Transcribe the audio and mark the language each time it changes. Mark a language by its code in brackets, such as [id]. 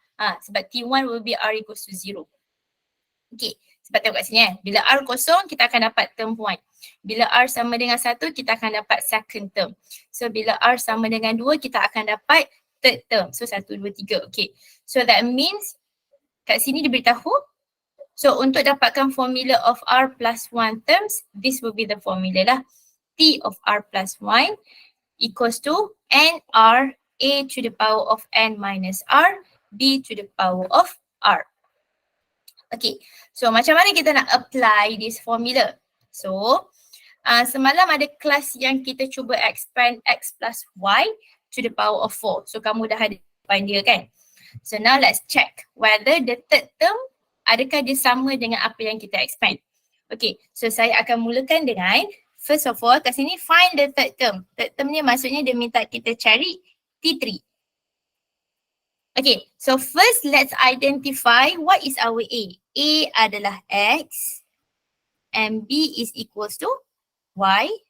[en] Sebab t1 will be r equals to 0. [ms] Okay, sebab tengok kat sini bila r kosong kita akan dapat term 1. Bila r sama dengan 1 kita akan dapat second term. So bila r sama dengan 2 kita akan dapat third term. [en] So 1, 2, 3. Okay, so that means [ms] kat sini dia beritahu. [en] So [ms] untuk dapatkan [en] formula of r+1 terms, this will be the formula lah. T of r+1 equals to nr, a to the power of n minus r, b to the power of r. [ms] Okay, so macam mana kita nak [en] apply this formula? [ms] So, semalam ada kelas yang kita cuba [en] expand x plus y to the power of 4. [ms] So, kamu dah ada find dia kan? [en] So, now let's check whether the third term [ms] adakah dia sama dengan apa yang kita expand. [en] Okay, so [ms] saya akan mulakan dengan [en] first of all [ms] kat sini [en] find the third term. [ms] Third term ni maksudnya dia minta kita cari T3. [en] Okay, so first let's identify what is our A. A adalah X and B is equals to Y.